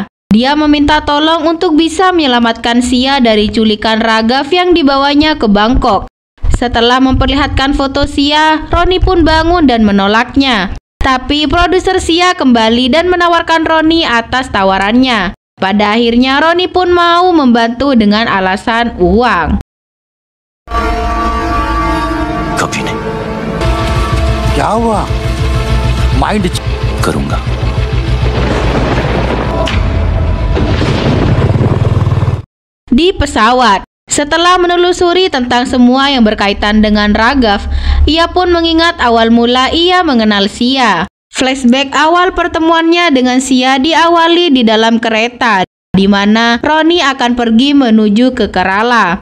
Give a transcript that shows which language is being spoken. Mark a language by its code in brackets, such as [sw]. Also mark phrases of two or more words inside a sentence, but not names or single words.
[id] Dia meminta tolong untuk bisa menyelamatkan Sia dari culikan Raghav yang dibawanya ke Bangkok. Setelah memperlihatkan foto Sia, Ronnie pun bangun dan menolaknya. Tapi produser Sia kembali dan menawarkan Ronnie atas tawarannya. Pada akhirnya Ronnie pun mau membantu dengan alasan uang. [hi] कभी नहीं। क्या हुआ? माइंड करूंगा। [id] Di pesawat, setelah menelusuri tentang semua yang berkaitan dengan Raghav, ia pun mengingat awal mula ia mengenal Sia. Flashback awal pertemuannya dengan Sia diawali di dalam kereta, di mana Ronnie akan pergi menuju ke Kerala.